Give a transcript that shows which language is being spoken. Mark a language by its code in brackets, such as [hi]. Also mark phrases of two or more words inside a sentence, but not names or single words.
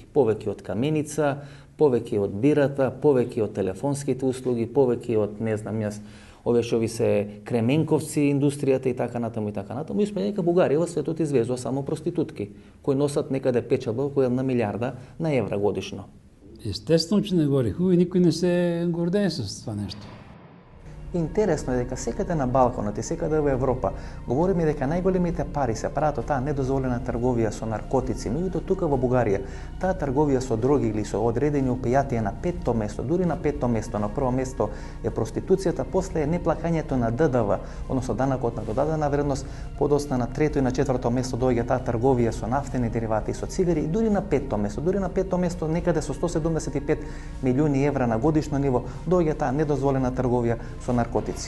[mk] Повеќе од каменица, повеќе од бирата, повеќе од телефонските услуги, повеќе од, не знам јас, овие што ви се кременковци, индустријата и така натаму и така натаму. Испаѓа дека Бугарија во светот извезува само проститутки, кои носат некаде печалба околу 1 милиарда на евра годишно. [bg] Естествено, че не говори хубаво и никой не се гордее с това нещо. [mk] Интересно е дека секаде на Балканот и секаде во Европа говориме дека најголемите пари се прават од таа недозволена трговија со наркотици, но и до тука во Бугарија таа трговија со дроги или со одредени опијати е на 5-то место, дури на 5-то место. На прво место е проституцијата, после е неплакањето на ДДВ, односно данокот на додадена вредност, подоцна на 3-то и на 4-то место доаѓа таа трговија со нафтени деривати и со цигари, и дури на 5-то место, некаде со 175 милиони евра на годишно ниво доаѓа таа недозволена трговија со наркотици.